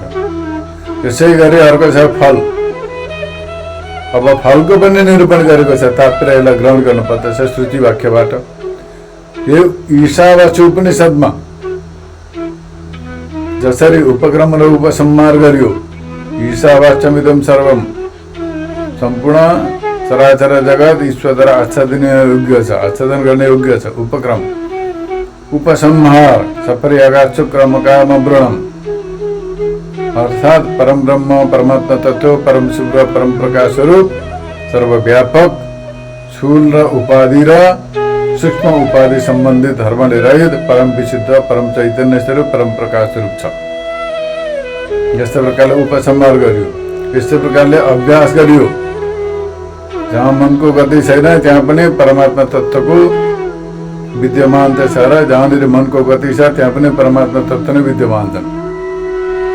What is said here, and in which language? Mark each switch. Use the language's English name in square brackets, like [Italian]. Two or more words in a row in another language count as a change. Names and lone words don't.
[Nepali] यसै गरी अर्को छ फल। अब फलको पनि निरूपण गरेको छ, तात्पर्यलाई ग्रहण गर्नुपर्दछ श्रुति वाक्यबाट। यो ईशावास्य उपनिषदमा जसरी उपक्रम र उपसंहार गरियो, [Sanskrit] ईशावास्यमिदं सर्वम, [Nepali] सम्पूर्ण चराचर जगत ईश्वरद्वारा आच्छादन योग्य छ, आच्छादन गर्ने योग्य छ। उपक्रम, उपसंहार [Sanskrit] सपर्यागात क्रमकाम व्रणम, [Nepali] अर्थात परम ब्रह्म परमात्मा तत्व, परम शुभ र परम प्रकाश स्वरूप, सर्वव्यापक, स्थूल र उपाधि र सूक्ष्म उपाधि सम्बन्धित धर्मले रहित, परम विशुद्ध, परम चैतन्य स्वरूप, परम प्रकाश स्वरूप छ। यस्तै प्रकारले उपसंहार गरियो। यस्तै प्रकारले अभ्यास गरियो। जहाँ मनको गति छैन त्यहाँ पनि परमात्मा तत्त्वको विद्यमान छ र जहाँनिर मनको गति छ त्यहाँ पनि परमात्मा तत्त्व नै विद्यमान छन्।